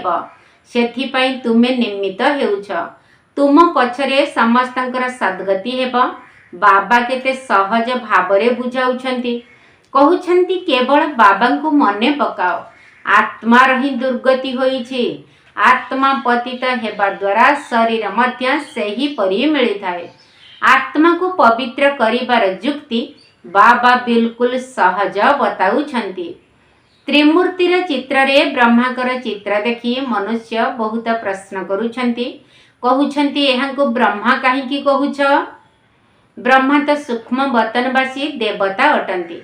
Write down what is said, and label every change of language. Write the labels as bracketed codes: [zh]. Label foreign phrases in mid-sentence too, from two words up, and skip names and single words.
[or] ସେଥିପାଇଁ ତୁମେ ନିମିତ୍ତ ହେଉଛ। ତୁମ ପଛରେ ସମସ୍ତଙ୍କର ସଦ୍ଗତି ହେବ। ବାବା କେତେ ସହଜ ଭାବରେ ବୁଝାଉଛନ୍ତି। କହୁଛନ୍ତି କେବଳ ବାବାଙ୍କୁ ମନେ ପକାଅ। ଆତ୍ମାର ହିଁ ଦୁର୍ଗତି ହୋଇଛି। ଆତ୍ମା ପତିତ ହେବା ଦ୍ୱାରା ଶରୀର ମଧ୍ୟ ସେହିପରି ମିଳିଥାଏ। ଆତ୍ମା କୋ ପବିତ୍ର କରିବାର ଯୁକ୍ତି ବାବା ବିଲକୁଲ ସହଜ ବତାଉଛନ୍ତି। ତ୍ରିମୂର୍ତ୍ତିର ଚିତ୍ର ରେ ବ୍ରହ୍ମାଙ୍କର ଚିତ୍ର ଦେଖି ମନୁଷ୍ୟ ବହୁତ ପ୍ରଶ୍ନ କରୁଛନ୍ତି। କହୁଛନ୍ତି ଏହାଙ୍କୁ ବ୍ରହ୍ମା କାହିଁକି କହୁଛ? ବ୍ରହ୍ମା ତ ସୂକ୍ଷ୍ମ ବତନବାସୀ ଦେବତା ଅଟନ୍ତି।